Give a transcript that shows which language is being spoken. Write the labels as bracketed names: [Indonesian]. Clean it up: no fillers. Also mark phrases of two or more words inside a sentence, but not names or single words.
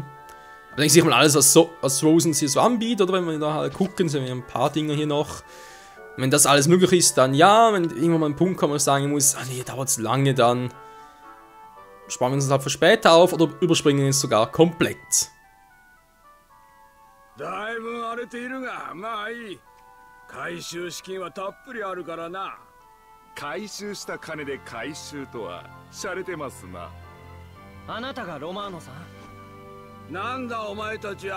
[German] Aber denke ich mal, alles, was Frozen hier so anbietet, oder wenn wir da halt gucken, sind wir ein paar Dinge hier noch. Wenn das alles möglich ist, dann ja. Wenn irgendwann mal ein Punkt kommt, wo ich sagen muss, ah nee, dauert es lange, dann sparen wir uns das halt für später auf oder überspringen es sogar komplett. [Japanese] だいぶ荒れているが、まあいい。回収資金はたっぷりあるからな。回収した金で回収とは洒落てますな。あなたがロマーノさん？なんだお前たちは。